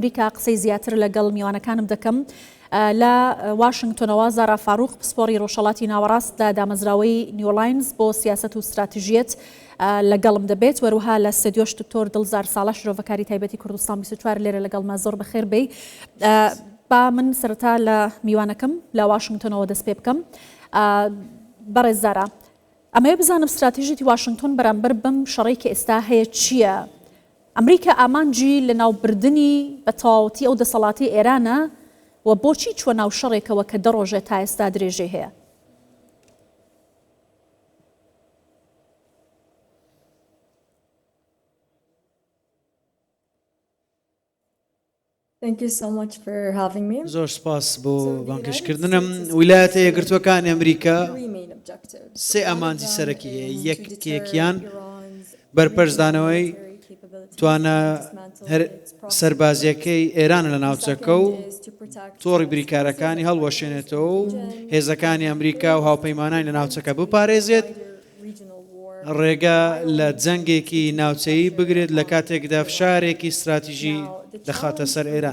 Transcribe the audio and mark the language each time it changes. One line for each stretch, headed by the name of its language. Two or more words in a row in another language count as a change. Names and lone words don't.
Central Kurdish: ئەمریکا قسەی زیاتر لەگەڵ میوانەکانم دەکەم لە واشنگتۆنەوە زارا فاروق پسپۆڕی ڕۆژهەڵاتی ناوەڕاستدا دامەزراوەی نیولاینز بۆ سیاست و استراتیژیەت لەگەڵم دەبێت وەروها لە ستۆدیۆ شتۆر دڵزار ساڵە شرۆڤەکاری تایبەتی کوردستان 24 لێرە لەگەڵما زۆر بەخێر بێ با من سەرەتا لە میوانەکەم لە واشنگتۆنەوە دەست پێ بکەم بەڕێز زارا ئەمەیە بزانم استراتیژیەتی واشنگتۆن بەرامبەر بەم شەڕەی کە ئێستا هەیە چییە؟ ئەمریکا ئامانجی لە ناوبردننی بە تەواوەتی ئەو دەسەڵاتی ئێرانە و بۆچی چوە ناو شەڕێکەوە کە دەڕۆژێت تا ئێستا درێژەی هەیە؟
English: Thank you so much for having me.
Central Kurdish: زۆر سپاس بۆ بانگشتکردنم. ویلایەتە یەکگرتووەکانی ئەمریکا سێ ئامانجی سەرەکی هەیە. یەکێکیان بەرپەرزدانەوەی توانە سەربازیەکەی ئێران لە ناوچەکە و تۆڕی بریکارەکانی هەڵوەشێنێتەوە و هێزەکانی ئەمریکا و هاوپەیمانانی لە ناوچەکە بپارێزێت ڕێگە لە جەنگێکی ناوچەیی بگرێت لە کاتێکدا فشارێکی استراتیژی دەخاتە سەر ئێران.